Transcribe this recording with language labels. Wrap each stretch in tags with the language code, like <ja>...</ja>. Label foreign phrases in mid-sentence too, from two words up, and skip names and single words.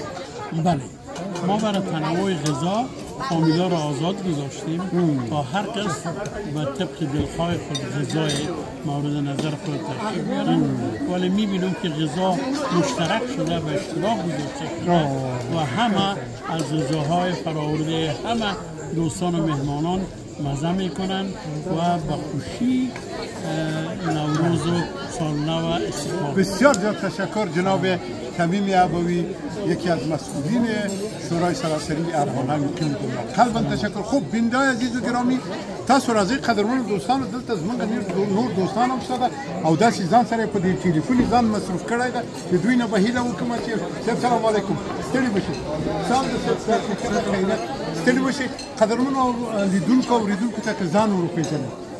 <fa>بله ما برای تنوع غذا فامیلا را آزاد گذاشتیم تا هر کس به طبق دلخواه خود غذای مورد نظر خود تشکیل بیارن، ولی میبینیم که غذا مشترک شده و اشتراک گذاشته شده و همه از غذاهای فراورده همه دوستان و مهمانان مزه میکنن و به خوشی نوروز و سالنو استقبال. بسیار زیاد تشکر جناب تمیم ابوی یکی از مسئولین شورای سراسری افغان‌های مقیم دنمارک. قلبا تشکر. خوب بیننده‌های عزیز و گرامی</fa> <ps>تاسو راځئ قدرمنو دوستانو دلته زموږ نور دوستان هم شته او داسې ځان سره په دې ټلیفون ځان مصروف کړی ده د دوی نه به هیله وکړم چې صاحب</ps> <ar>سلام علیکم</ar> <ps>ستړي بشئ سلام د صاحب خیریت ستړي بشئ قدرمنو لیدونکو او اوریدونکو ته که ځان ور وپېژنئ.</ps>